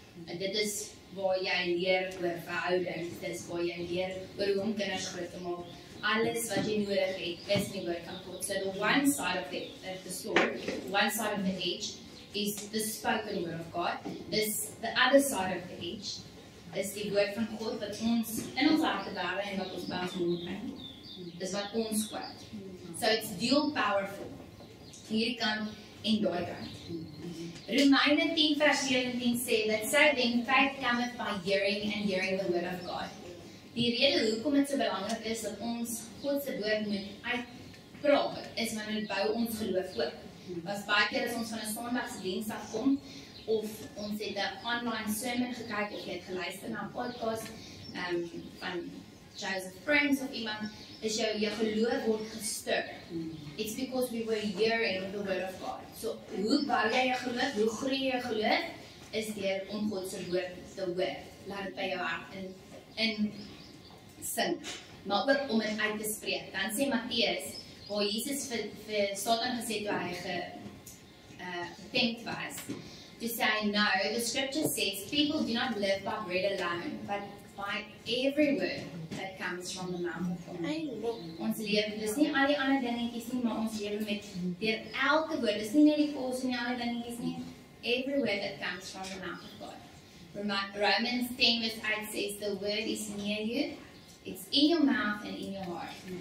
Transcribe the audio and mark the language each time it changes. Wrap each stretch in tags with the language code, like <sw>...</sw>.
<af>En dit is waar jy leer oor verhouding. Dit is waar jy leer oor hoe om kinders groot te maak. Alles wat jy nodig het is die woord van God.</af> <en>So the one side of the sword, one side of the edge is the spoken word of God. The other side of the edge is</en> <af>die woord van God wat ons in ons harte dra en wat ons by ons mond bring. Dis wat ons kwaad.</af> <en>So it's dual powerful.</en> <af>Hierdie kant en daai kant. Romeine 10 vers 17 sê</af> <en>that so then faith cometh by hearing and hearing the word of God.</en> <af>Die rede hoekom dit so belangrik is dat ons God se woord moet uitpraat is want dit bou ons geloof ook. Was baie keer as ons van 'n Sondagsdiens af kom of ons het 'n online sermon gekyk of jy het geluister na 'n podcast van Joseph Friends of iemand, is jou geloof word gestir.</af> <en>It's because we were hearing the word of God.</en> <af>So hoe bou jy jou geloof? Hoe groei jy jou geloof? Is deur om God se woord te hoor. Laat dit by jou hart in sink. Maar ook om dit uit te spreek. Dan sê Matteus, waar Jesus vir Satan gesê toe hy getempt was,</af> <en>to say, no, the scripture says, people do not live by bread alone, but by every word that comes from the mouth of God.</en> <af>Ons lewe, dis nie al die ander dingetjies nie, maar ons lewe met deur elke woord. Dis nie net die kos en al die dingetjies nie.</af> <en>Every word that comes from the mouth of God. Romans 10 verse 8 says, the word is near you. It's in your mouth and in your heart.</en>